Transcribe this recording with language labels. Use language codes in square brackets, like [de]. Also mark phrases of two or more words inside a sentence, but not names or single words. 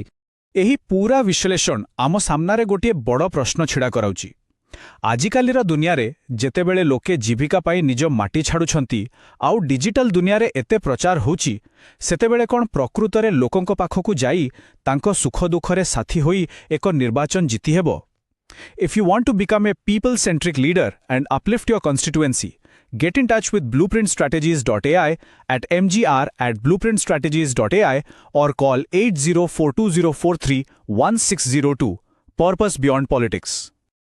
[or] ଏହି ପୂରା ବିଶ୍ଳେଷଣ ଆମ ସାମ୍ନାରେ ଗୋଟିଏ ବଡ଼ ପ୍ରଶ୍ନ ଛିଡ଼ା କରାଉଛି। ଆଜିକାଲିର ଦୁନିଆରେ ଯେତେବେଳେ ଲୋକେ ଜୀବିକା ପାଇଁ ନିଜ ମାଟି ଛାଡ଼ୁଛନ୍ତି ଆଉ ଡିଜିଟାଲ ଦୁନିଆରେ ଏତେ ପ୍ରଚାର ହେଉଛି, ସେତେବେଳେ କ'ଣ ପ୍ରକୃତରେ ଲୋକଙ୍କ ପାଖକୁ ଯାଇ ତାଙ୍କ ସୁଖ ଦୁଃଖରେ ସାଥୀ ହୋଇ ଏକ ନିର୍ବାଚନ ଜିତିହେବ? [en] If you want to become a people-centric leader and uplift your constituency, get in touch with blueprintstrategies.ai at mgr@blueprintstrategies.ai or call 8042043160 Purpose Beyond Politics.